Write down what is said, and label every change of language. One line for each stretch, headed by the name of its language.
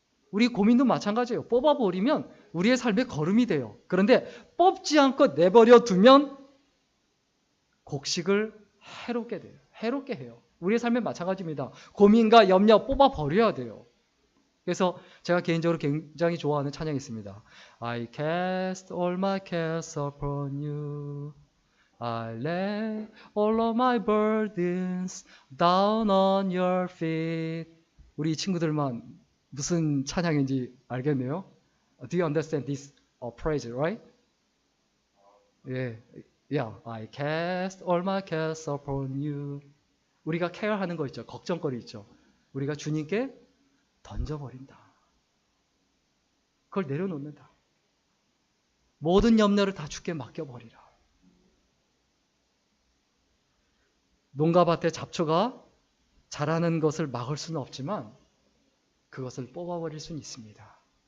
Korean: 우리 고민도 마찬가지예요. 뽑아버리면 우리의 삶의 거름이 돼요. 그런데 뽑지 않고 내버려 두면 곡식을 해롭게 돼요. 해롭게 해요. 우리의 삶에 마찬가지입니다. 고민과 염려 뽑아버려야 돼요. 그래서 제가 개인적으로 굉장히 좋아하는 찬양이 있습니다.
English: I cast all my cares upon you. I lay all of my burdens down on your feet.
Korean: 우리 이 친구들만 무슨 찬양인지 알겠네요.
English: Do you understand this praise, right? 예, yeah. I cast all my cares upon you.
Korean: 우리가 케어하는 거 있죠. 걱정거리 있죠. 우리가 주님께 던져버린다. 그걸 내려놓는다. 모든 염려를 다 주께 맡겨버리라. 농가밭에 잡초가 자라는 것을 막을 수는 없지만 그것을 뽑아버릴 수는 있습니다.